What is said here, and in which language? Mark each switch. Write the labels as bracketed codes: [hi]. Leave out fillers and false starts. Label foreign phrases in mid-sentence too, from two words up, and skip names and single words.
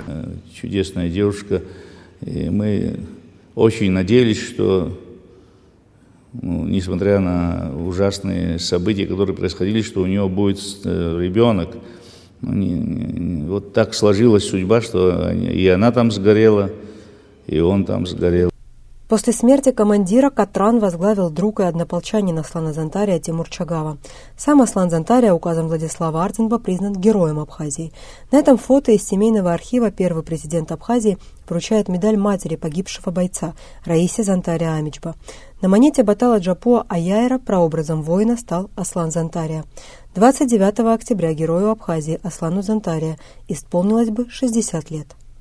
[ru] Чудесная девушка, и мы очень надеялись, что, несмотря на ужасные события, которые происходили, что у нее будет ребенок. Вот так сложилась судьба, что и она там сгорела, и он там сгорел. После смерти командира Катран возглавил друг и однополчанин Аслана Зантария Тимур Чагава. Сам Аслан Зантария указом Владислава Ардинба признан героем Абхазии. На этом фото из семейного архива первый президент Абхазии вручает медаль матери погибшего бойца Раисе Зантария Амичба. На монете Батала Джапуа Аяйра прообразом воина стал Аслан Зантария. 29 октября герою Абхазии Аслану Зантария исполнилось бы 60 лет.